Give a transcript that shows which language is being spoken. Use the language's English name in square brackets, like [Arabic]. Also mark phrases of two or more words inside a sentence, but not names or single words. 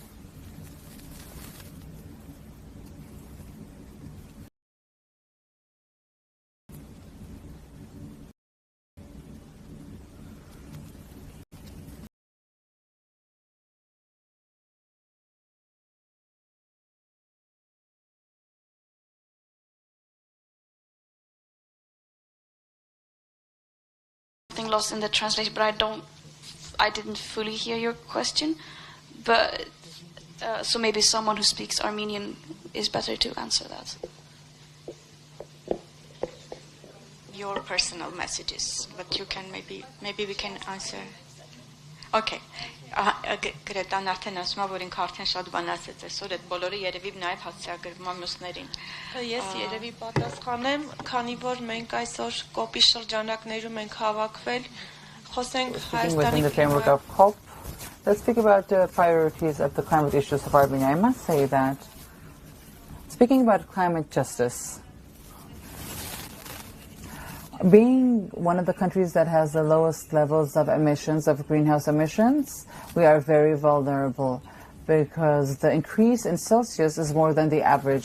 [English] Lost in the translation, but I didn't fully hear your question. But so maybe someone who speaks Armenian is better to answer that. Your personal messages, but you can maybe we can answer. Okay. [Armenian] Գրետան արդեն ասում է, որ ինքը արդեն շատ բան ասեց այսօր, այդ բոլորը երևի նաև հասցեագրվում է մյուսներին։ Ես երևի պատասխանեմ, քանի որ մենք այսօր կոպի շրջանակներում ենք հավաքվել, խոսենք [English] Հայաստանի framework of COP. Let's speak about the priorities of the climate issues of Armenia. I must say that speaking about climate justice, being one of the countries that has the lowest levels of emissions, of greenhouse emissions, we are very vulnerable because the increase in Celsius is more than the average.